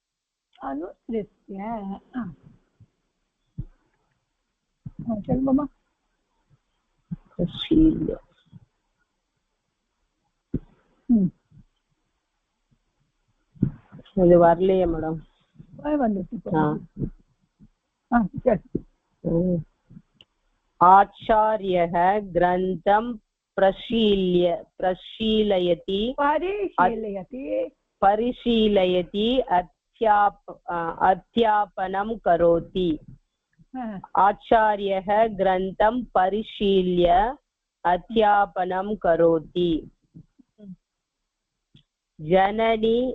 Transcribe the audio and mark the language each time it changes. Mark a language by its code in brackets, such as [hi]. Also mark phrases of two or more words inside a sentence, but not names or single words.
[hi] चल मामा [ta] இது வரலையே மேடம் [sa] आचार्यः ग्रन्थं परिशीलयति अध्यापनं करोति आचार्यः ग्रन्थं परिशील्य अध्यापनं करोति जननी